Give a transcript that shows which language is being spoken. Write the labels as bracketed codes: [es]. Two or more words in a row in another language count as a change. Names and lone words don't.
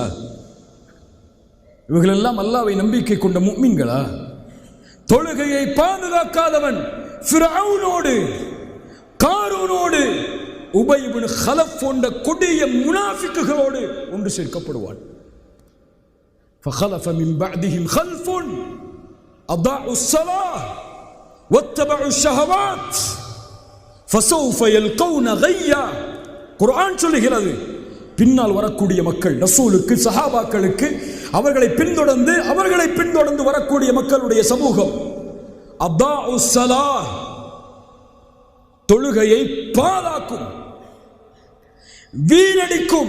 [ta] இவர்களெல்லாம் அல்லாஹ்வை நம்பிக்கை கொண்ட முஃமின்களா? தொழுகையை பாதுகாக்காதவன் ஃபிரௌனோடு, காரூனோடு, உபய் இப்னு கலஃப் போன்ற கொடிய முனாஃபிக்குகளோடு ஒன்று சேர்க்கப்படுவான். [ar] فخلف من بعدهم خلف أضاعوا الصلاة واتبعوا الشهوات فسوف يلقون غيا. [ta] குர்ஆன் சொல்லுகிறது, பின்னால் வரக்கூடிய மக்கள், ரசூலுக்கு, சஹாபாக்களுக்கு, அவர்களை பின்தொடர்ந்து வரக்கூடிய மக்களுடைய சமூகம் [ar] أضاعوا الصلاة, [ta] தொழுகையை பாழாக்கும், வீணடிக்கும்.